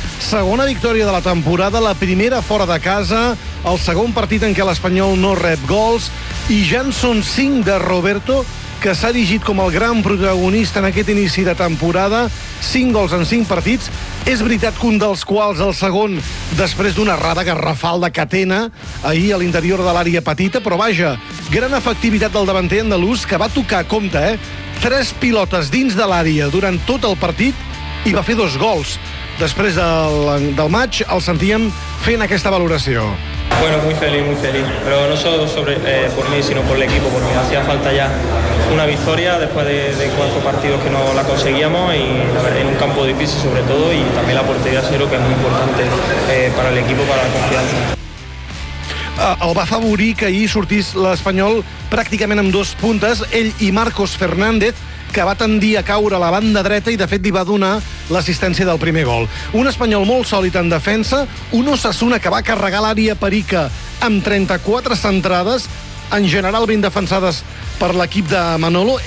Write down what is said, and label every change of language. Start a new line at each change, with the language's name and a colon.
Catalan: Segona victòria de la temporada, la primera fora de casa, el segon partit en què l'Espanyol no rep gols i ja en són 5 de Roberto, que s'ha dirigit com el gran protagonista en aquest inici de temporada, 5 gols en 5 partits, és veritat que un dels quals, el segon, després d'una errada garrafal de Catena, ahir a l'interior de l'àrea petita, però vaja, gran efectivitat del davanter andalús, que va tocar, compte, 3 pilotes dins de l'àrea durant tot el partit i va fer 2 gols. Després del maig, el sentíem fent aquesta valoració.
Spanish: Bueno, muy feliz, muy feliz. Pero no solo por mí, sino por el equipo, porque hacía falta ya una victoria después de 4 partidos que no la conseguíamos y la verdad, en un campo difícil sobre todo, y también la portería cero, que es muy importante para el equipo, para la confianza.
Catalan: El va favorir que ahir sortís l'Espanyol pràcticament amb 2 puntes, ell i Marcos Fernández, que va tendir a caure a la banda dreta i, de fet, li va donar l'assistència del primer gol. Un Espanyol molt sòlid en defensa, un Osasuna que va carregar l'àrea perica amb 34 centrades, en general ben defensades per l'equip de Manolo.